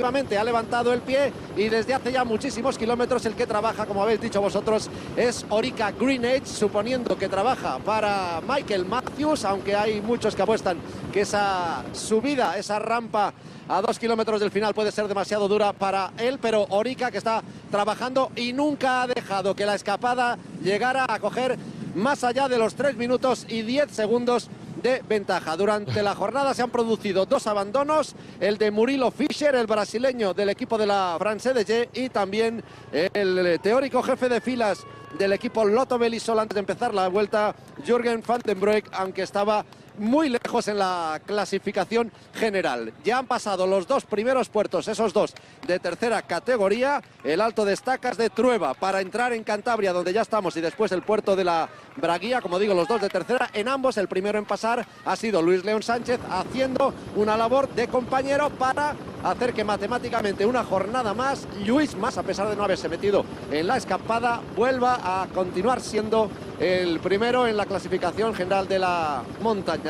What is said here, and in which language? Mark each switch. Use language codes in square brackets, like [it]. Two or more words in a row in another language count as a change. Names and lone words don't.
[es] ha levantado el pie, y desde hace ya muchísimos kilómetros el que trabaja, como habéis dicho vosotros, es Orica Green Age, suponiendo que trabaja para Michael Matthews, aunque hay muchos que apuestan que esa subida, esa rampa a 2 kilómetros del final puede ser demasiado dura para él, pero Orica que está trabajando y nunca ha dejado que la escapada llegara a coger más allá de los 3 minutos y 10 segundos de ventaja. Durante la jornada se han producido 2 abandonos, el de Murilo Fischer, el brasileño del equipo de la France de G, y también el teórico jefe de filas del equipo Lotto Belisol antes de empezar la vuelta, Jürgen van den Broek, aunque estaba muy lejos en la clasificación general. Ya han pasado los 2 primeros puertos, esos 2 de tercera categoría, el Alto de Estacas de Trueba para entrar en Cantabria, donde ya estamos, y después el puerto de la Braguía, como digo, los 2 de tercera. En ambos el primero en pasar ha sido Luis León Sánchez, haciendo una labor de compañero para hacer que matemáticamente una jornada más Luis, más a pesar de no haberse metido en la escapada, vuelva a continuar siendo el primero en la clasificación general de la montaña.